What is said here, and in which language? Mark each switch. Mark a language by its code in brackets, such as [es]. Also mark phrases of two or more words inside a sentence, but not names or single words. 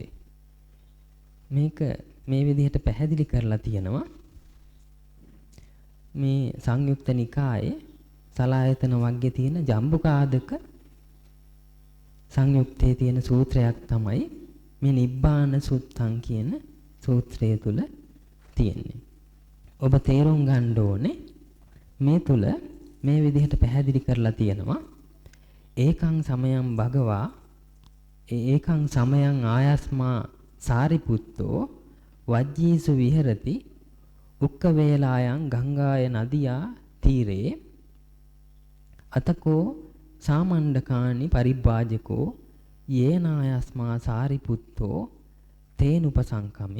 [si] මේක මේ විදිහට පැහැදිලි කරලා තියෙනවා මේ සංයුක්ත නිකායේ සලායතන වර්ගයේ තියෙන ජම්බුකාදක සංයුක්තයේ තියෙන සූත්‍රයක් තමයි මේ නිබ්බාන සුත්තං කියන සූත්‍රය තුල තියෙන්නේ. ඔබ තේරුම් ගන්න ඕනේ මේ තුල මේ විදිහට පැහැදිලි කරලා තියෙනවා [pi] ඒකං සමයං භගවා ඒකං සමයං ආයස්මා සාරිපුත්තෝ වජ්ජීසු විහෙරති උක්ක වේලායන් ගංගාය නදියා තීරේ අතකෝ සාමණ්ඩකානි පරිබ්බාජකෝ යේනායස්මා සාරිපුත්තෝ තේනුපසංකමි